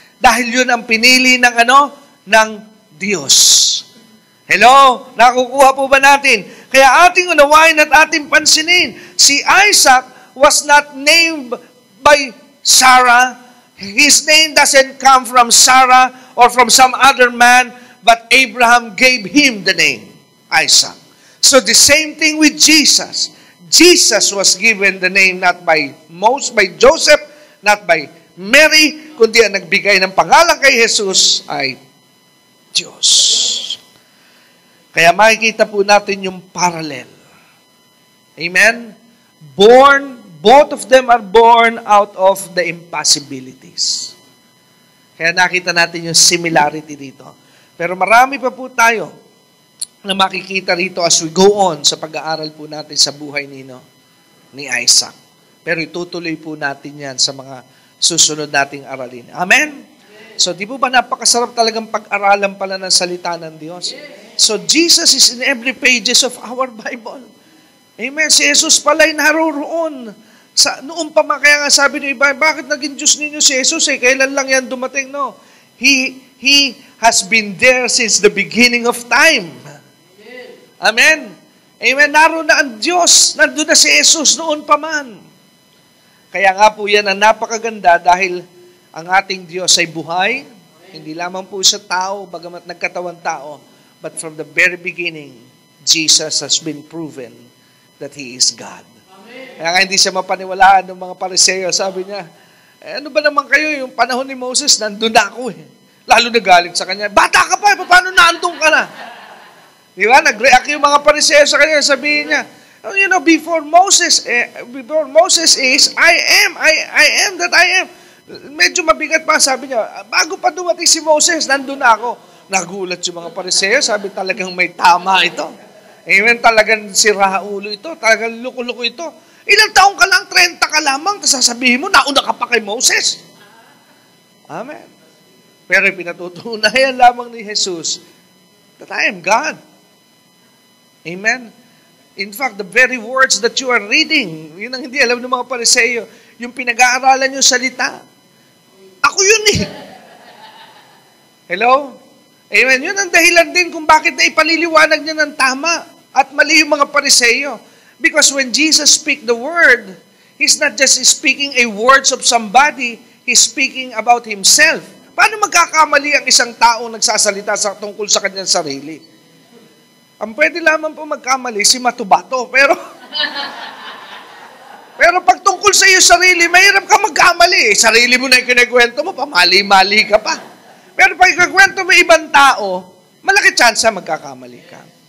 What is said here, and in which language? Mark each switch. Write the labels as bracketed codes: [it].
[tl] Dahil yun ang pinili ng Diyos. Hello? Nakukuha po ba natin? Kaya ating unawain at ating pansinin, si Isaac [en] was not named by Sarah. His name doesn't come from Sarah or from some other man, but Abraham gave him the name Isaac. So the same thing with Jesus. Jesus was given the name not by Joseph, not by Mary, [tl] kundi ang nagbigay ng pangalan kay Jesus ay Diyos. Kaya makikita po natin yung parallel. Amen? [en] Both of them are born out of the impossibilities. [tl] Kaya nakita natin yung similarity dito. Pero marami pa po tayo na makikita rito [en] as we go on [tl] sa pag-aaral po natin sa buhay ni Isaac. Pero itutuloy po natin yan sa mga susunod nating aralin. Amen? So, di po ba napakasarap talagang pag-aralan pala ng salita ng Diyos? [en] So, Jesus is in every pages of our Bible. [tl] Amen? Si Jesus pala'y naroroon. Noon pa kaya nga sabi ng iba, bakit naging Diyos ninyo si Jesus? Kailan lang yan dumating? No. [en] He has been there since the beginning of time. [tl] Amen? Amen? Naroon na ang Diyos. Nandun na si Jesus noon pa man. Kaya nga po yan ang napakaganda dahil ang ating Diyos ay buhay. Hindi lamang po sa tao, bagamat nagkatawan tao, [en] but from the very beginning, Jesus has been proven that He is God. [tl] Kaya hindi siya mapaniwalaan ng mga Pariseo. Sabi niya, ano ba naman kayo, yung panahon ni Moses, nandun na ako eh. Lalo nagalit sa kanya, bata ka pa, paano naandun ka na? Di ba? Nag-react yung mga Pariseo sa kanya, sabihin niya, [en] before Moses is, I am that I am. [tl] Medyo mabigat pa, sabi niya, bago pa dumating si Moses, nandun na ako. Nagulat yung mga Pariseo, sabi talagang may tama ito. Amen, talagang sira ulo ito, talagang luko-luko ito. Ilang taong ka lang, 30 ka lamang, sasabihin mo, nauna ka pa kay Moses. Amen. Pero pinatutunayan lamang ni Jesus [en] that I am God. [tl] Amen. [en] In fact, the very words that you are reading, [tl] yun ang hindi alam ng mga Pariseo, yung pinag-aaralan yung salita. Ako yun eh. Hello? Amen. Yun ang dahilan din kung bakit na ipaliliwanag niya ng tama at mali yung mga Pariseo. [en] Because when Jesus speak the word, He's not just speaking a words of somebody, He's speaking about Himself. [tl] Paano magkakamali ang isang taong nagsasalita tungkol sa kanyang sarili? Ang pwede lamang po magkamali si Matubato, pero pag tungkol sa iyo sarili, mahirap ka magkamali. Sarili mo na yung kinikwento mo, pamali-mali ka pa. Pero pag ikikwento mo ibang tao, malaki tsansa magkakamali ka.